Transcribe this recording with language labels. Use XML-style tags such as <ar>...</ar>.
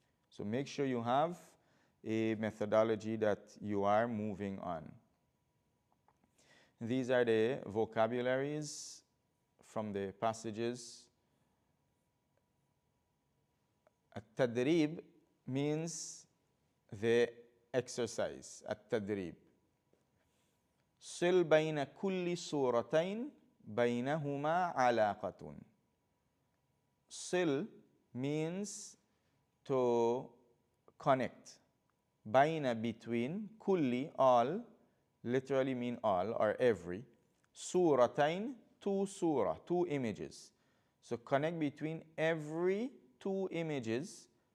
<en>So make sure you have a methodology that you are moving on. These are the vocabularies from the passages. At-tadrib means the exercise. At-tadrib.</en> <ar>صل بين كل سورتين بينهما علاقة.</ar> <en>صل means to connect. Baina, between. Kulli, all, literally mean all or every. Suratain, two surah, two images. So connect between every two images.</en>